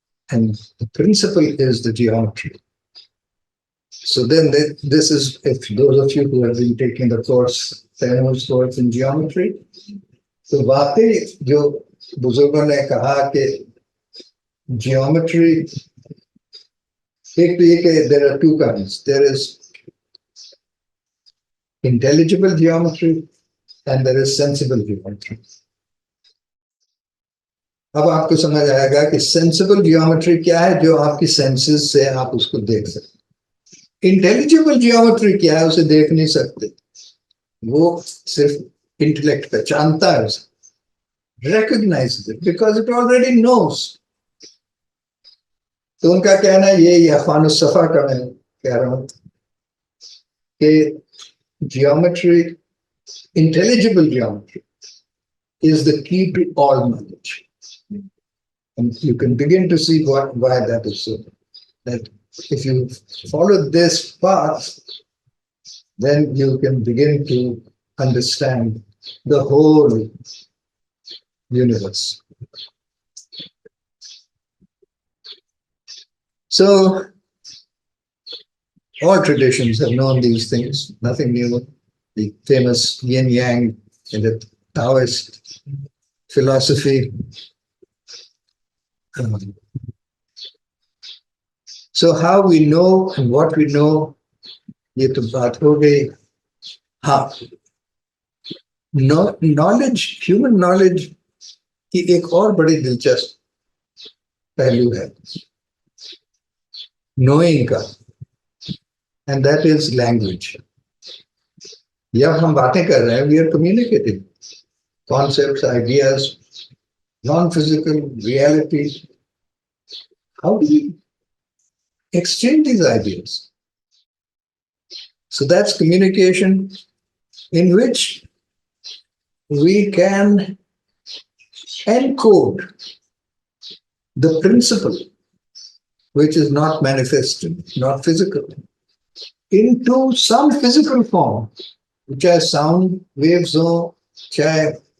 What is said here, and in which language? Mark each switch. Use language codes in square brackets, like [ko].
[en] And the principle is the geometry. So then this is, if those of you who have been taking the course, Samuel's course in geometry, so [hi] वाकई जो बुजुर्गों ने कहा कि geometry, एक तो ये कि [en] there are two kinds. There is intelligible geometry and there is sensible geometry. [hi] अब आपको समझ आएगा कि sensible geometry क्या है, जो आपकी senses से आप उसको देख सकते. Intelligible geometry क्या है, उसे देख नहीं सकते. वो सिर्फ [en] intellect [hi] पहचानता है, [en] recognizes it because it already knows. [hi] तो उनका कहना ये अफानुस सफा का मैं कह रहा हूँ कि geometry, intelligible geometry, [en] is the key to all knowledge. And you can begin to see why that is so. That if you follow this path, then you can begin to understand the whole universe. So, all traditions have known these things, nothing new. The famous yin yang in the Taoist philosophy. So how we know and what we know, [hi] ये तो बात हो गई. हाँ, knowledge, human knowledge की एक और बड़ी दिलचस्प पहलू है नोइंग का, [en] And that is language. [hi] जब हम बातें कर रहे हैं, [en] We are communicating concepts, ideas, non physical reality. How do we exchange these ideas? So that's communication in which we can encode the principle which is not manifested, not physical, into some physical form, [hi] चाहे [en] sound waves [hi] हो, चाहे